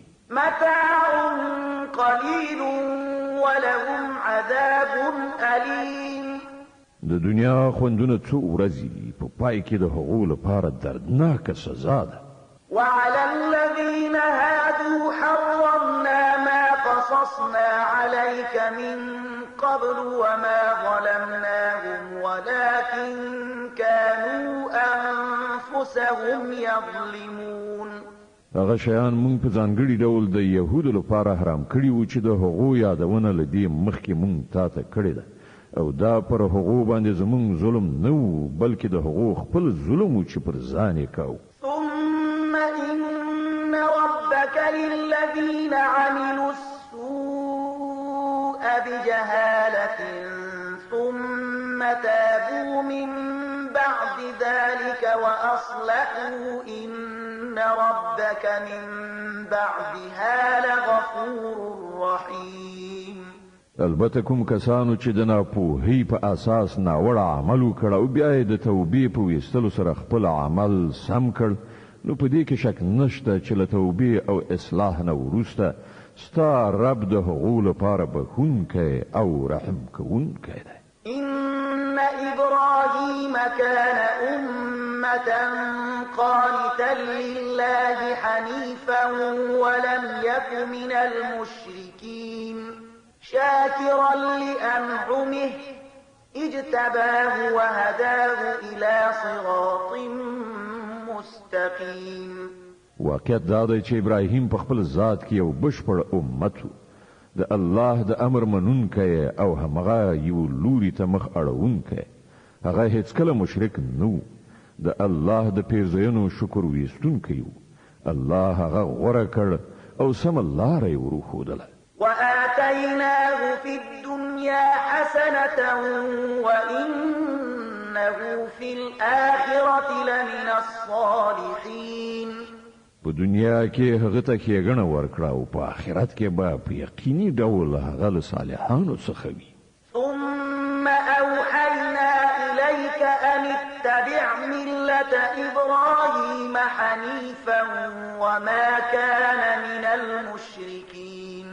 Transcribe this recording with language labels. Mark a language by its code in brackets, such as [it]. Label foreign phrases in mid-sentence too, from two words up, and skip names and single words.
[ar] متاع قلیل ولهم عذاب ألیم. [ps] د دنیا خوندونه څو ورځې په پای کې د هغو لپاره دردناکه سزا ده. [ar] وعلى الذين هادوا حرمنا ما قصصنا عليك من قبل وما ظلمناهم ولكن كانوا أنفسهم يظلمون. [ps] هغه شیان مونږ په ځانګړي ډول د یهودو لپاره حرام کړي وو چې د هغو یادونه له دې مخکې مونږ تاته کړې ده او دا پر هغو باندې زمونږ ظلم نه و بلکې د هغو خپل ظلم و چې پر ځان یې کاوه. [ar] ثم إن ربك للذين عملوا السوء بجهالة ثم تابوا من بعد ذلك وأصلحوا إن ربك من بعدها لغفور رحيم. [ps] البته کوم کسانو چې د ناپوهۍ په اساس ناوړه عمل وکړ او بیا یې د توبې په ویستلو سره خپل عمل سم کړ نو په دې کې شک نشته چې له توبې او اصلاح نه وروسته ستا رب د هغو لپاره بخښونکی او رحم کوونکی دی. [ar] إن إبراهيم كان أمة قانتا لله حنيفا ولم يك من المشركين شاكرا لأنعمه اجتباه وهداه إلى صراط مستقيم. [ps] واقعیت دا دی چې ابراهیم په خپل ذات کې یو بشپړ امت و د الله د امر منونکی او همغه یو لوري ته مخ اړوونکی. هغه هیڅکله مشرک نه د الله د پیرزوینو شکر ویستونکی و. الله هغه غوره کړ او سمه لاره یې وروښودله. [ar] وآتيناه في الدنيا حسنة وإنه في الآخرة لمن الصالحين. [ps] په دنیا کې هغه ته ښېګڼه ورکړه او په آخرت کې به په یقیني ډول هغه له صالحانو څخه وي. [ar] ثم أوحينا إليك أن اتبع ملة إبراهيم حنيفا وما كان من المشركين.